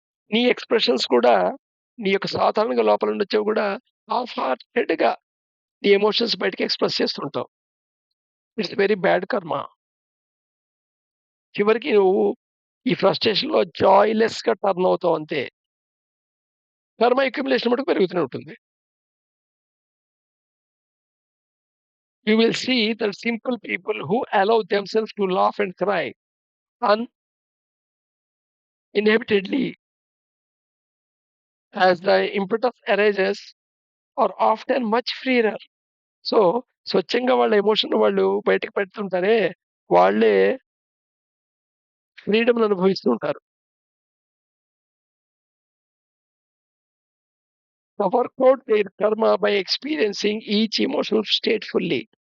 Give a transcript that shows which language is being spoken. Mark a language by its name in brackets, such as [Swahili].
[Telugu] నీ ఎక్స్‌ప్రెషన్స్ కూడా నీ యొక్క సాధారణంగా లోపల నుండొచ్చేవి గూడా హాఫ్ హార్టెడ్‌గా నీ ఎమోషన్స్ బయటకి ఎక్స్‌ప్రెస్ చేస్తుంటావు. [English] It's very bad karma. [Telugu] చివరికి నువ్వు ఈ ఫ్రస్ట్రేషన్‌లో జాయ్‌లెస్‌గా టర్న్ అవుతావు అంతే. కర్మ అక్యుములేషన్ మటుకు పెరుగుతూనే ఉంటుంది. [English] You will see that simple people who allow themselves to laugh and cry uninhibitedly as the impetus arises are often much freer. [Telugu] So, స్వచ్ఛంగా వాళ్ళ ఎమోషన్ వాళ్ళు బయటకి పెడుతుంటారే, వాళ్ళే ఫ్రీడమ్‌ని అనుభవిస్తూ ఉంటారు. [English] The work out their karma by experiencing each emotional state fully.